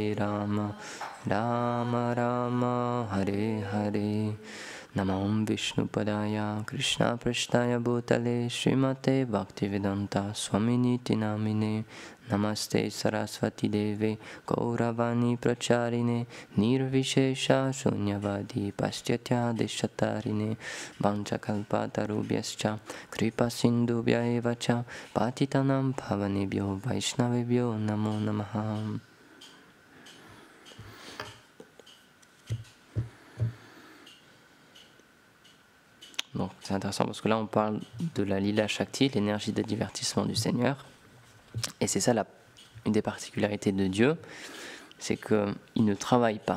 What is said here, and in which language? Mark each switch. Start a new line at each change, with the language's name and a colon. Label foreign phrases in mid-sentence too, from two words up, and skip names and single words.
Sanskrit: राम राम हरे हरे नमं विष्णुपादाय कृष्ण प्रेष्ठाय भूतले श्रीमते भक्तिवेदान्त स्वामिनिति नामिने नमस्ते सरस्वति देवे गौरवाणी प्रचारिणे निर्विशेष शून्यवादि पाश्चात्य देशतारिणे वाञ्छाकल्पतरुभ्यश्च कृपा सिन्धुभ्य एवच पतितानां पावनेभ्यो वैष्णवेभ्यो नमो नमः.
French: Donc c'est intéressant parce que là on parle de la
Sanskrit: लीला शक्ति,
French: l'énergie de divertissement du Seigneur. Et c'est ça une des particularités de Dieu, c'est qu'il ne travaille pas.